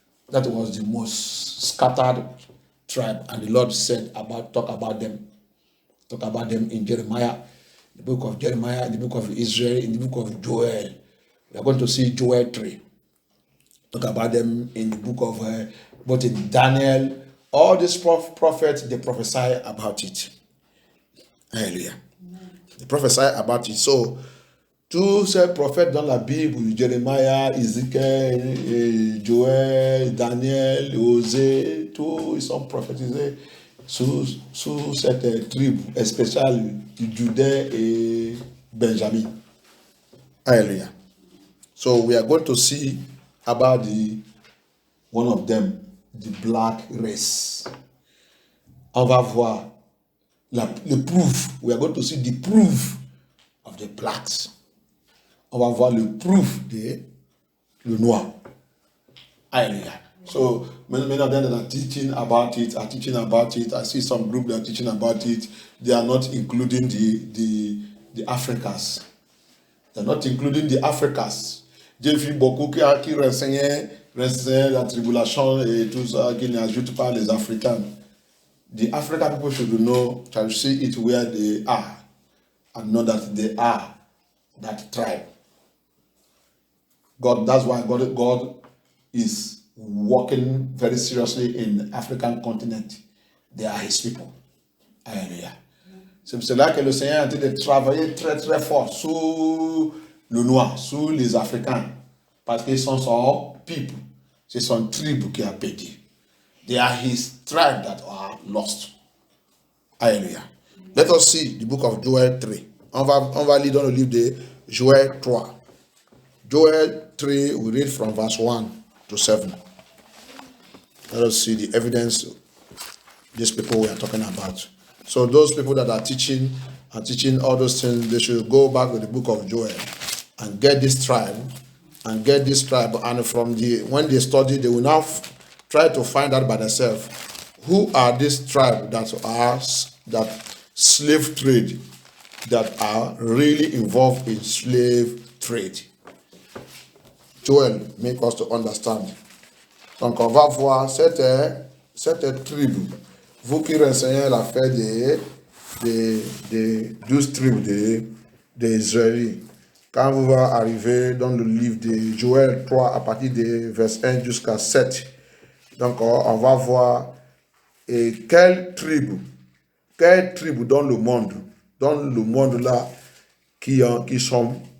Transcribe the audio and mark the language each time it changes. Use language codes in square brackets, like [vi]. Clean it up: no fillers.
[en] That was the most scattered tribe, and the Lord said talk about them in Jeremiah, the book of Jeremiah, in the book of Israel, in the book of Joel. We are going to see Joel 3. Talk about them in the book of both in Daniel. All these prophets, they prophesy about it. Hallelujah. They prophesy about it. [fr] So, tous ces prophètes dans la Bible, Jérémie, Ézéchiel, Joël, Daniel, Osée, tous ils sont prophétisés sous cette tribu spéciale de Juda et Benjamin. [en] Hallelujah. So we are going to see about one of them, the black race. [fr] On va voir le proof. [en] We are going to see the proof of the blacks. [fr] On va voir le proof le noir. [en] Hallelujah. So many of them that are teaching about it. I see some group that are teaching about it. They are not including the Africans. They are not including the Africans. [fr] J'ai vu beaucoup qui renseignent la tribulation et tout ça, qui n'ajoutent pas les Africains. [en] The African people should know, try to see it where they are, and know that they are that tribe. That's why God is working very seriously in the African continent. They are his people. Hallelujah. [fr] C'est pour cela que le Seigneur est en train de travailler très très fort sur le noir, sur les Africains. Parce qu'ils sont son people. C'est son tribu qui a pété. [en] They are his tribe that are lost. Hallelujah. Let us see the book of Joel 3. [fr] On va lire dans le livre de Joel 3. [en] Joel 3, we read from verse 1 to 7. Let us see the evidence these people we are talking about. So those people that are teaching all those things, they should go back to the book of Joel and get this tribe. And from when they study, they will now try to find out by themselves who are these tribes that slave trade, that are really involved in slave trade. Joel make us to understand. [fr] Donc on va voir cette tribu. Vous qui renseignez l'affaire des 12 tribus des Israélites. Quand vous va arriver dans le livre de Joël 3 à partir de verset 1 jusqu'à 7, donc on va voir quelle tribu dans le monde là qui sont